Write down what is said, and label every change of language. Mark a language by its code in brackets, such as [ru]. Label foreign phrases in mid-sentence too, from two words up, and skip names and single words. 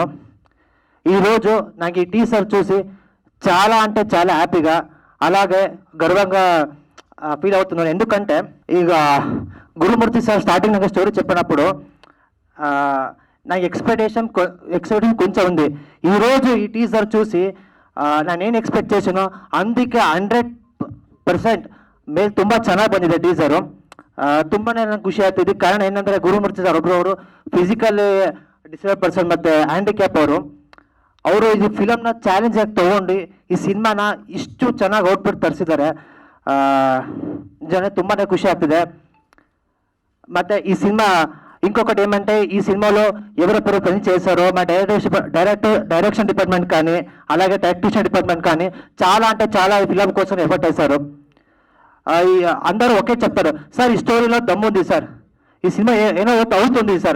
[te] ఈరోజు నాకు ఈ టీజర్ చూసి చాలా హ్యాపీగా, అలాగే గర్వంగా ఫీల్ అవుతున్నాను. ఎందుకంటే ఇక గురుమూర్తి సార్ స్టార్టింగ్ నాకు స్టోరీ చెప్పినప్పుడు నాకు ఎక్స్పెక్టేషన్ కొంచెం ఉంది. ఈరోజు ఈ టీజర్ చూసి నేను ಎಕ್ಸ್ಪೆಕ್ಟ್ చేసానో అందుకే 100% [kn] ಮೇಲೆ ತುಂಬ ಚೆನ್ನಾಗಿ ಬಂದಿದೆ ಟೀಸರು. ತುಂಬಾ ನನಗೆ ಖುಷಿ ಆಗ್ತಿದೆ. ಕಾರಣ ಏನಂದರೆ ಗುರುಮೂರ್ತಿ ಸರ್ ಒಬ್ಬರವರು [en] physical disable person [kn] ಮತ್ತು ಹ್ಯಾಂಡಿಕ್ಯಾಪ್ ಅವರು ಈ ಫಿಲಮ್ನ ಚಾಲೆಂಜ್ ಆಗಿ ತೊಗೊಂಡು ಈ ಸಿನಿಮಾನ ಇಷ್ಟು ಚೆನ್ನಾಗಿ ಔಟ್ಪುಟ್ ತರಿಸಿದ್ದಾರೆ. ತುಂಬಾ ಖುಷಿ ಆಗ್ತಿದೆ. [te] ಮತ್ತು ఈ సినిమా ఇంకొకటి ఏమంటే, ఈ సినిమాలో ఎవరెవరు పని చేశారో మా [en] direction department [te] కానీ, అలాగే [en] technician department [te] కానీ చాలా ఈ ఫిల్మ్ కోసం ఎఫర్ట్ చేశారు. అందరూ ఒకే చెప్తారు, సార్ ఈ స్టోరీలో దమ్ముంది సార్, ఈ సినిమా ఏనో అవుతుంది సార్.